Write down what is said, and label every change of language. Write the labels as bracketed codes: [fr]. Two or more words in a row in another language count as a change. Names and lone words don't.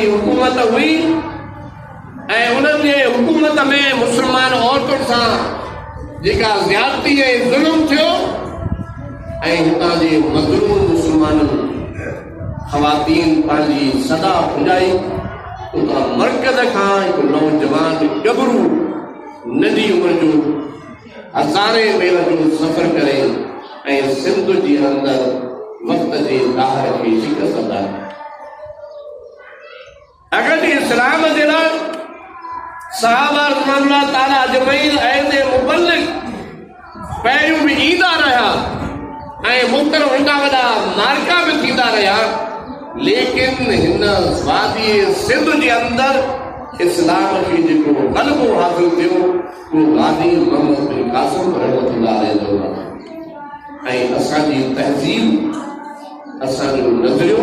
[sd] हुकूमत हुई ऐं उन्हनि जे हुकूमत में मुस्लमान औरतुनि सां जेका ज़्यादती ऐं ज़ुल्म थियो ऐं हितां जे मज़लूम मुस्लमाननि ख़वातीन पंहिंजी सदा पुॼाई उतां मर्कज़ खां हिकु नौजवान गबरू नंढी उमिरि जो हज़ारे मील जो सफ़र करे ऐं सिंध जे अंदरि वक़्त जे दाहिर खे शिकस्त ॾिनी अगर इस्लाम जे लाइ सहाबा रज़ियल्लाहु ताला अजमईन ऐं मुबल्लिग पहिरियों बि ईंदा रहिया ऐं मुख़्तलिफ़ वॾा वॾा मार्का बि थींदा रहिया लेकिन हिन वादी सिंध जे अंदरि इस्लाम खे जेको ग़लबो हासिल थियो उहो गादी मोहम्मद बिन कासिम रहमतुल्लाह अलैहि ऐं असांजी तहज़ीब असांजो नज़रियो